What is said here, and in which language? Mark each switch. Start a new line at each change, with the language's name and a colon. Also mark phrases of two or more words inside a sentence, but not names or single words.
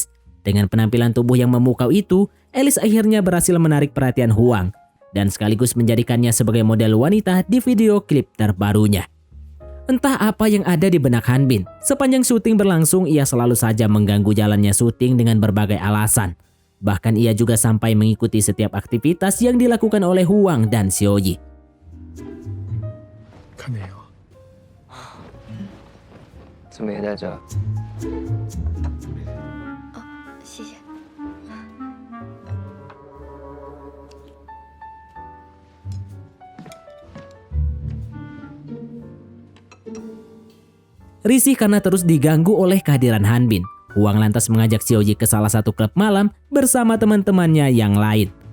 Indonesian: Dengan penampilan tubuh yang memukau itu, Alice akhirnya berhasil menarik perhatian Huang dan sekaligus menjadikannya sebagai model wanita di video klip terbarunya. Entah apa yang ada di benak Han Bin, sepanjang syuting berlangsung ia selalu saja mengganggu jalannya syuting dengan berbagai alasan. Bahkan ia juga sampai mengikuti setiap aktivitas yang dilakukan oleh Huang dan Xiaoyi.
Chinese: 看电影。怎么也在这？谢谢。
Indonesian: Risih karena terus diganggu oleh kehadiran Hanbin, Huang lantas mengajak Xiaoyi ke salah satu klub malam bersama teman-temannya yang lain.